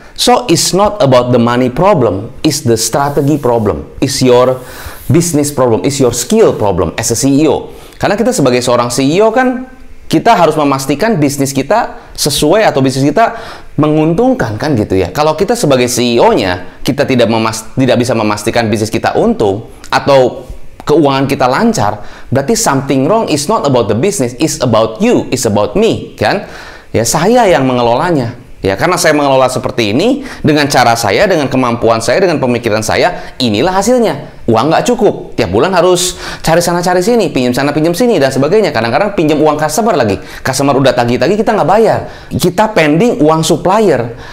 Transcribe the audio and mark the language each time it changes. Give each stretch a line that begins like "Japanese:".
English: So, it's not about the money problem, it's the strategy problem, it's your business problem, it's your skill problem as a CEO.
Indonesian: Karena kita sebagai seorang CEO kan, kita harus memastikan bisnis kita sesuai atau bisnis kita menguntungkan kan gitu ya. Kalau kita sebagai CEO-nya, kita tidak bisa memastikan bisnis kita untung atau keuangan kita lancar, berarti
English: something wrong. Is not about the business, it's about you, it's about me, kan?
Indonesian: Ya saya yang mengelolanya. Ya karena saya mengelola seperti ini dengan cara saya, dengan kemampuan saya, dengan pemikiran saya, inilah hasilnya. Uang nggak cukup, tiap bulan harus cari sana cari sini, pinjam sana pinjam sini dan sebagainya. Kadang-kadang pinjam uang customer lagi, customer udah tagih-tagih kita nggak bayar, kita pending uang supplier.